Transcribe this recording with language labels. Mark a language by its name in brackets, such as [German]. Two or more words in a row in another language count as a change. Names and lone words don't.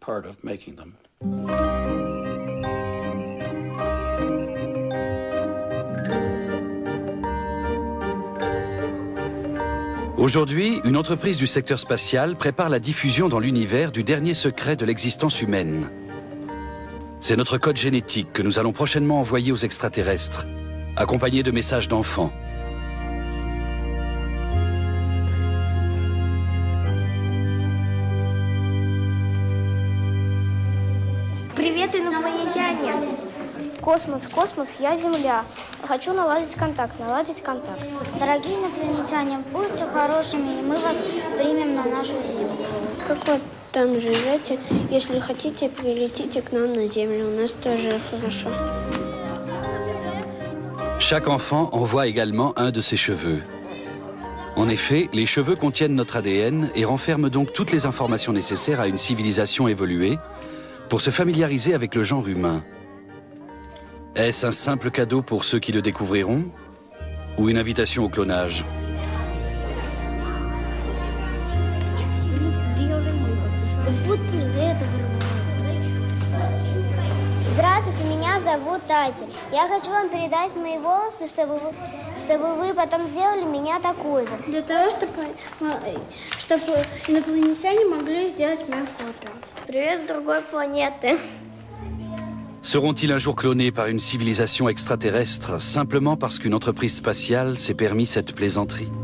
[French] Aujourd'hui, une entreprise du secteur spatial prépare la diffusion dans l'univers du dernier secret de l'existence humaine. C'est notre code génétique que nous allons prochainement envoyer aux extraterrestres, accompagné de messages d'enfants. [Russian] Привет, инопланетяне! Космос, космос, я Земля. Хочу наладить контакт. Дорогие инопланетяне, будьте хорошими, и мы вас примем на нашу Землю. Как вы там живете? Если хотите, прилетите к нам на Землю. У нас тоже хорошо. [French] Chaque enfant envoie également un de ses cheveux. En effet, les cheveux contiennent notre ADN et renferment donc toutes les informations nécessaires à une civilisation évoluée pour se familiariser avec le genre humain. Est-ce un simple cadeau pour ceux qui le découvriront ou une invitation au clonage? [Russian] Здравствуйте, меня зовут Тайсон. Я хочу вам передать мои волосы, чтобы вы потом сделали меня такой же. Для того, чтобы инопланетяне могли сделать мою копию. Привет с другой планеты. [French] Seront-ils un jour clonés par une civilisation extraterrestre simplement parce qu'une entreprise spatiale s'est permis cette plaisanterie?